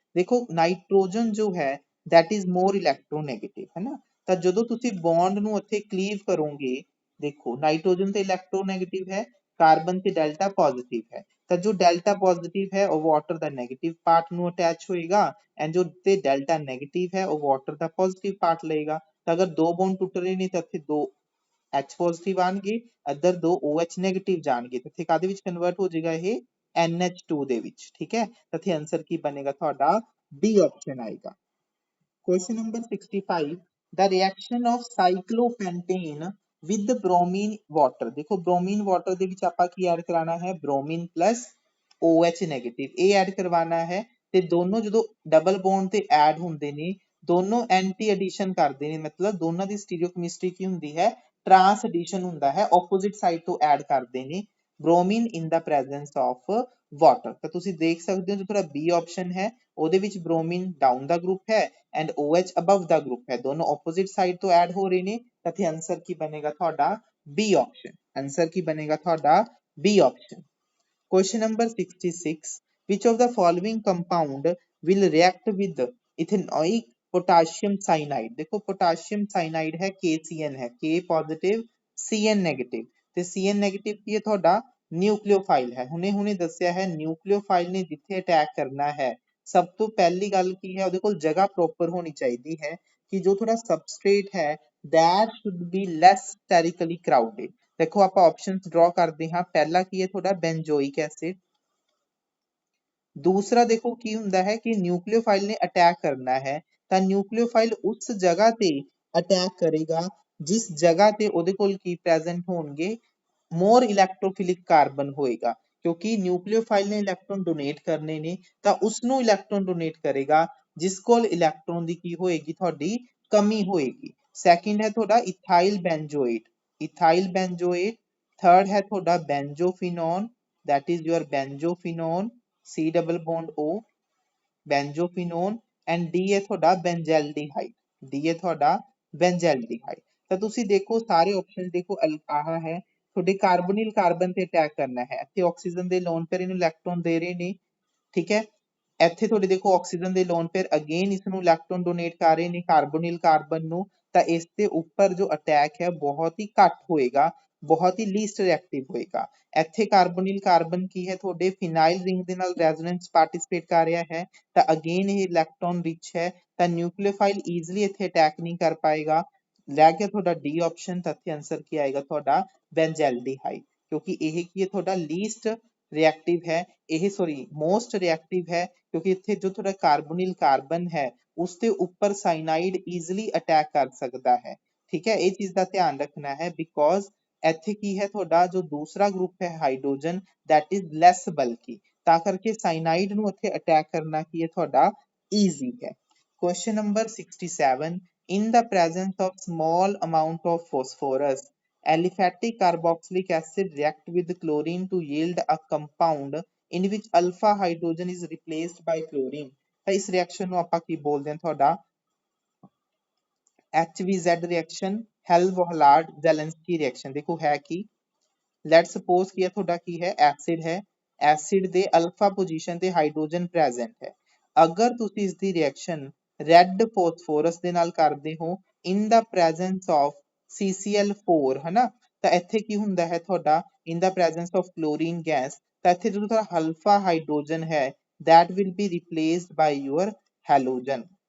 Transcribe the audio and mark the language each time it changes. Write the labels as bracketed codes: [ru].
[pa] ਦੇਖੋ ਨਾਈਟ੍ਰੋਜਨ ਜੋ ਹੈ [en] that is more electronegative [pa] ਹੈ ਨਾ ਤਾਂ ਜਦੋਂ ਤੁਸੀਂ ਬੌਂਡ ਨੂੰ ਉੱਥੇ ਕਲੀਵ ਕਰੋਗੇ ਦੇਖੋ ਨਾਈਟ੍ਰੋਜਨ ਤੇ ਇਲੈਕਟ੍ਰੋਨੈਗੇਟਿਵ ਹੈ ਕਾਰਬਨ ਤੇ ਡੈਲਟਾ ਪੋਜ਼ਿਟਿਵ ਹੈ ਤਾਂ ਜੋ ਡੈਲਟਾ ਪੋਜ਼ਿਟਿਵ ਹੈ ਉਹ ਵਾਟਰ ਦਾ ਨੈਗੇਟਿਵ ਪਾਰਟ ਨੂੰ ਅਟੈਚ ਹੋਏਗਾ ਐਂਡ ਜੋ ਤੇ ਡੈਲਟਾ ਨੈਗੇਟਿਵ ਹੈ ਉਹ ਵਾਟਰ ਦਾ ਪੋਜ਼ਿਟਿਵ ਪਾਰਟ ਲਏਗਾ। ਤਾਂ ਅਗਰ ਦੋ ਬੌਂਡ ਟੁੱਟ ਰਹੇ ਨੇ ਤਾਂ ਇੱਥੇ ਦੋ H ਪੋਜ਼ਿਟਿਵ ਆਣਗੇ ਇੱਧਰ ਦੋ OH ਨੈਗੇਟਿਵ ਜਾਣਗੇ ਤੇ ਇੱਥੇ ਕਾਦੇ ਵਿੱਚ ਕਨਵਰਟ ਹੋ ਜਾਏਗਾ ਇਹ NH2 ਦੇ ਵਿੱਚ। ਠੀਕ ਹੈ, ਤਾਂ ਇੱਥੇ ਆਂਸਰ ਕੀ ਬਣੇਗਾ ਤੁਹਾਡਾ ਡੀ ਆਪਸ਼ਨ ਆਏਗਾ। [en] Question number 65 the reaction of cyclopentane with bromine water। [pa] देखो bromine water ਦੇ ਵਿੱਚ ਆਪਾਂ ਕੀ ਐਡ ਕਰਾਣਾ ਹੈ bromine plus OH negative ਇਹ ਐਡ ਕਰਵਾਣਾ ਹੈ ਤੇ ਦੋਨੋਂ ਜਦੋਂ ਡਬਲ ਬੌਂਡ ਤੇ ਐਡ ਹੁੰਦੇ ਨੇ ਦੋਨੋਂ ਐਂਟੀ ਐਡੀਸ਼ਨ ਕਰਦੇ ਨੇ ਮਤਲਬ ਦੋਨਾਂ ਦੀ ਸਟੀਰੀਓਕੈਮਿਸਟਰੀ ਕੀ ਹੁੰਦੀ ਹੈ ਟਰਾਂਸ ਐਡੀਸ਼ਨ ਹੁੰਦਾ ਹੈ, ਆਪੋਜ਼ਿਟ ਸਾਈਡ ਤੋਂ ਐਡ ਕਰਦੇ ਨੇ ਬ੍ਰੋਮੀਨ ਇਨ ਦਾ ਪ੍ਰੈਜ਼ੈਂਸ ਆਫ ਵਾਟਰ। ਤਾਂ ਤੁਸੀਂ ਦੇਖ ਸਕਦੇ ਹੋ ਜੋ ਤੁਹਾਡਾ ਬੀ ਆਪਸ਼ਨ ਹੈ ਉਹਦੇ ਵਿੱਚ ਬ੍ਰੋਮੀਨ ਡਾਊਨ ਦਾ ਗਰੁੱਪ ਹੈ and OH above ਦਾ group ਹੈ, ਦੋਨੋਂ ਆਪੋਜ਼ਿਟ ਸਾਈਡ ਤੋਂ ਐਡ ਹੋ ਰਹੇ ਨੇ। ਤਾਂ ਇੱਥੇ ਆਨਸਰ ਕੀ ਬਣੇਗਾ ਤੁਹਾਡਾ ਬੀ ਆਪਸ਼ਨ। ਆਨਸਰ ਕੀ ਬਣੇਗਾ ਤੁਹਾਡਾ B option. [en] Question number 66. Which of the following compound will react with ethanoic potassium cyanide? [pa] देखो potassium cyanide है KCN है, K positive CN negative ਤੇ CN negative ਕੀ ਹੈ ਤੁਹਾਡਾ ਨਿਊਕਲੀਓਫਾਈਲ ਹੈ। ਹੁਣੇ ਦੱਸਿਆ ਹੈ ਨਿਊਕਲੀਓਫਾਈਲ ਨੇ ਜਿੱਥੇ ਅਟੈਕ ਕਰਨਾ ਹੈ ਸਭ ਤੋਂ ਪਹਿਲੀ ਗੱਲ ਕੀ ਹੈ ਉਹਦੇ ਕੋਲ ਜਗ੍ਹਾ ਪ੍ਰੋਪਰ ਹੋਣੀ ਚਾਹੀਦੀ ਹੈ ਕਿ ਜੋ ਤੁਹਾਡਾ ਸਬਸਟ੍ਰੇਟ ਹੈ [en] that should be less sterically crowded। [pa] ਦੇਖੋ ਆਪਾਂ ਆਪਸ਼ਨਸ ਡਰਾ ਕਰਦੇ ਹਾਂ, ਪਹਿਲਾ ਕੀ ਹੈ ਤੁਹਾਡਾ ਬੈਂਜੋਇਕ ਐਸਿਡ, ਦੂਸਰਾ ਦੇਖੋ ਕੀ ਹੁੰਦਾ ਹੈ ਕਿ ਨਿਊਕਲੀਓਫਾਈਲ ਨੇ ਅਟੈਕ ਕਰਨਾ ਹੈ ਤਾਂ ਨਿਊਕਲੀਓਫਾਈਲ ਉਸ ਜਗ੍ਹਾ ਤੇ ਅਟੈਕ ਕਰੇਗਾ ਜਿਸ ਜਗ੍ਹਾ ਤੇ ਉਹਦੇ ਕੋਲ ਕੀ ਪ੍ਰੈਜ਼ੈਂਟ ਹੋਣਗੇ ਮੋਰ ਇਲੈਕਟ੍ਰੋਫਿਲਿਕ ਕਾਰਬਨ ਹੋਏਗਾ, ਕਿਉਂਕਿ ਨਿਊਕਲੀਓਫਾਈਲ ਨੇ ਇਲੈਕਟ੍ਰੋਨ ਡੋਨੇਟ ਕਰਨੇ ਨੇ ਤਾਂ ਉਸ ਨੂੰ ਇਲੈਕਟ੍ਰੋਨ ਡੋਨੇਟ ਕਰੇਗਾ ਜਿਸ ਕੋਲ ਇਲੈਕਟ੍ਰੋਨ ਦੀ ਕੀ ਹੋਏਗੀ ਤੁਹਾਡੀ ਕਮੀ ਹੋਏਗੀ। ਸੈਕਿੰਡ ਹੈ ਤੁਹਾਡਾ ਇਥਾਈਲ ਬੈਂਜੋਏਟ, इथाइल बेंजोएट। [hi] थर्ड है थोड़ा benzophenone, that is your benzophenone, C double bond O, benzophenone. And D है थोड़ा बेंजेल्डिहाइड, डी है थोड़ा बेंजेल्डिहाइड। [pa] तो ਤੁਸੀਂ ਦੇਖੋ ਸਾਰੇ ਆਪਸ਼ਨ ਦੇਖੋ ਆਹ ਹੈ ਤੁਹਾਡੇ ਕਾਰਬੋਨਿਲ ਕਾਰਬਨ ਤੇ ਅਟੈਕ ਕਰਨਾ ਹੈ, ਇੱਥੇ ਆਕਸੀਜਨ ਦੇ ਲੋਨ ਪਰ ਇਹਨੂੰ ਇਲੈਕਟ੍ਰੋਨ ਦੇ ਰਹੇ ਨੇ, ਠੀਕ ਹੈ। ਇੱਥੇ ਤੁਹਾਡੇ ਦੇਖੋ ਆਕਸੀਜਨ ਦੇ ਲੋਨ ਪਰ ਅਗੇਨ ਇਸ ਨੂੰ ਇਲੈਕਟ੍ਰੋਨ ਡੋਨੇਟ ਕਰ ਰਹੇ ਨੇ ਕਾਰਬੋਨਿਲ ਕਾਰਬਨ ਨੂੰ, ਤਾਂ ਇਸ ਦੇ ਉੱਪਰ ਜੋ ਅਟੈਕ ਹੈ ਬਹੁਤ ਹੀ ਘੱਟ ਹੋਏਗਾ, ਬਹੁਤ ਹੀ ਲੀਸਟ ਰਿਐਕਟਿਵ ਹੋਏਗਾ। ਇੱਥੇ ਕਾਰਬੋਨਿਲ ਕਾਰਬਨ ਕੀ ਹੈ ਤੁਹਾਡੇ ਫਿਨਾਈਲ ਰਿੰਗ ਦੇ ਨਾਲ ਰੈਜ਼ੋਨੈਂਸ ਪਾਰਟਿਸਿਪੇਟ ਕਰ ਰਿਹਾ ਹੈ ਤਾਂ ਅਗੇਨ ਇਹ ਇਲੈਕਟ੍ਰੋਨ ਰਿਚ ਹੈ ਤਾਂ ਨਿਊਕਲੀਓਫਾਈਲ ਈਜ਼ੀਲੀ ਇੱਥੇ ਅਟੈਕ ਨਹੀਂ ਕਰ ਪਾਏਗਾ। ਰਹਿ ਗਿਆ ਤੁਹਾਡਾ ਡੀ ਆਪਸ਼ਨ, ਤਾਂ ਇੱਥੇ ਆਨਸਰ ਕੀ ਆਏਗਾ ਤੁਹਾਡਾ ਬੈਂਜੈਲਡੀਹਾਈਡ, ਕਿਉਂਕਿ ਇਹ ਕੀ ਹੈ ਤੁਹਾਡਾ ਲੀਸਟ ਰਿਐਕਟਿਵ ਹੈ, ਇਹ ਸੌਰੀ ਮੋਸਟ ਰਿਐਕਟਿਵ ਹੈ ਕਿਉਂਕਿ ਇੱਥੇ ਜੋ ਤੁਹਾਡਾ ਕਾਰਬੋਨਿਲ ਕਾਰਬਨ ਹੈ ਉਸ ਦੇ ਉੱਪਰ ਸਾइनाइड ਈਜ਼ੀਲੀ ਅਟੈਕ ਕਰ ਸਕਦਾ ਹੈ, ਠੀਕ ਹੈ। ਇਹ ਚੀਜ਼ ਦਾ ਧਿਆਨ ਰੱਖਣਾ ਹੈ ਬਿਕੋਜ਼ ਇੱਥੇ ਕੀ ਹੈ ਤੁਹਾਡਾ ਜੋ ਦੂਸਰਾ ਗਰੁੱਪ ਹੈ hydrogen [en] that is less bulky, [pa] ਤਾਂ ਕਰਕੇ ਸਾइनाइड ਨੂੰ ਇੱਥੇ ਅਟੈਕ ਕਰਨਾ ਕੀ ਹੈ ਤੁਹਾਡਾ ਈਜ਼ੀ ਹੈ। [en] Question number 67. In the presence of small amount of phosphorus, aliphatic carboxylic acid react with chlorine to yield a compound in which alpha hydrogen is replaced by chlorine। [pa] ਤਾਂ ਇਸ ਰਿਐਕਸ਼ਨ ਨੂੰ ਆਪਾਂ ਕੀ ਬੋਲਦੇ ਹਾਂ ਤੁਹਾਡਾ HVZ ਰਿਐਕਸ਼ਨ, ਹੈਲ-ਵੋਹਲਾਰਡ ਜ਼ੈਲੈਂਸਕੀ ਰਿਐਕਸ਼ਨ। ਦੇਖੋ ਹੈ ਕੀ, light suppose ਕਿ ਇਹ ਤੁਹਾਡਾ ਕੀ ਹੈ ਐਸਿਡ ਹੈ, ਐਸਿਡ ਦੇ ਅਲਫਾ ਪੋਜੀਸ਼ਨ ਤੇ ਹਾਈਡਰੋਜਨ ਪ੍ਰੈਜ਼ੈਂਟ ਹੈ। ਅਗਰ ਤੁਸੀਂ ਇਸ ਦੀ ਰਿਐਕਸ਼ਨ ਰੈੱਡ ਫੋਸਫੋਰਸ ਦੇ ਨਾਲ ਕਰਦੇ ਹੋ ਇਨ ਦਾ ਪ੍ਰੈਜ਼ੈਂਸ ਆਫ CCl4 ਹਨਾ, ਤਾਂ ਇੱਥੇ ਕੀ ਹੁੰਦਾ ਹੈ ਤੁਹਾਡਾ ਇਨ ਦਾ ਪ੍ਰੈਜ਼ੈਂਸ ਆਫ ਕਲੋਰੀਨ ਗੈਸ, ਤਾਂ ਇੱਥੇ ਜਦੋਂ ਤੁਹਾਡਾ ਅਲਫਾ ਹਾਈਡਰੋਜਨ ਹੈ [en] that will be replaced by your halogen।